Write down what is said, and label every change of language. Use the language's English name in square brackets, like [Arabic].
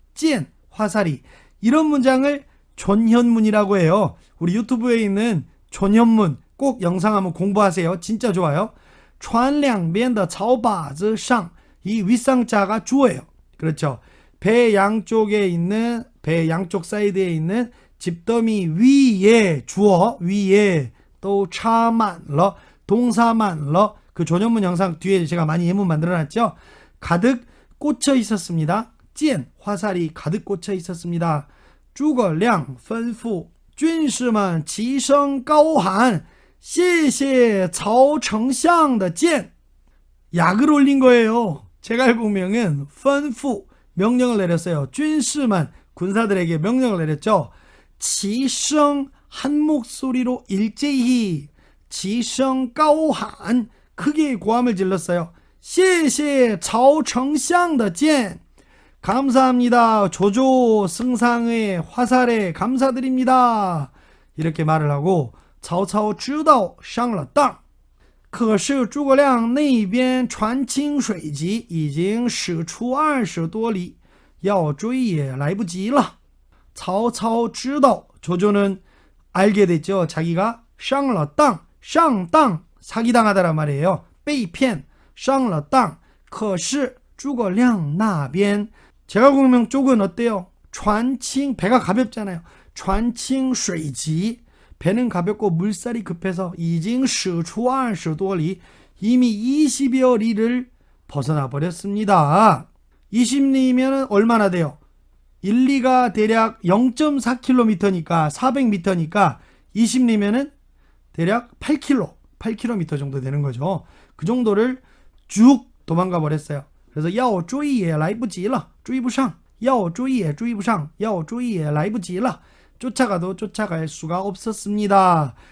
[Korean] 찐 화살이. 이런 문장을 존현문이라고 해요. 우리 유튜브에 있는 존현문 꼭 영상 한번 공부하세요. 진짜 좋아요. 船两边的草靶子上 이 윗상자가 주어예요. 그렇죠. 배 양쪽에 있는 배 양쪽 사이드에 있는 집더미 위에 주어 위에 또 차만러 동사만러 그 존현문 영상 뒤에 제가 많이 예문 만들어놨죠. 가득 꽂혀 있었습니다. 찐 화살이 가득 꽂혀 있었습니다. [Chinese] 诸葛亮吩咐军士们齐声高喊谢谢曹丞相的箭. [Korean] 약을 올린 거예요. 제갈공명은 吩咐 명령을 내렸어요. 军士们 군사들에게 명령을 내렸죠. 齐声 한 목소리로 일제히 [Chinese] 齐声高喊 [Korean] 크게 고함을 질렀어요. [Chinese] 谢谢曹丞相的箭. [Korean] 감사합니다. 조조 승상의 화살에 감사드립니다. 이렇게 말을 하고 [Chinese] 曹操知道上了当。可是诸葛亮那边船轻水急，已经驶出20多里，要追也来不及了。 [Korean] 曹操知道 조조는 알게 됐죠. 자기가 上了当 上当 사기당하다란 말이에요. [Chinese] 被骗 上了当。 [Korean] 可是诸葛亮那边 제갈공명 쪽은 어때요? 船轻 배가 가볍잖아요. [Chinese] 船轻水急 [Korean] 배는 가볍고 물살이 급해서 [Chinese] 已经驶出20多里 [Korean] 이미 20여 리를 벗어나 버렸습니다. 20리면 얼마나 돼요? 1, 2가 대략 0.4km니까 400m니까 20리면은 대략 8km 정도 되는 거죠. 그 정도를 쭉 도망가 버렸어요. 그래서 [Chinese] 要追也来不及了追不上要追也追不上要追也来不及了 [Korean] 쫓아가도 쫓아갈 수가 없었습니다.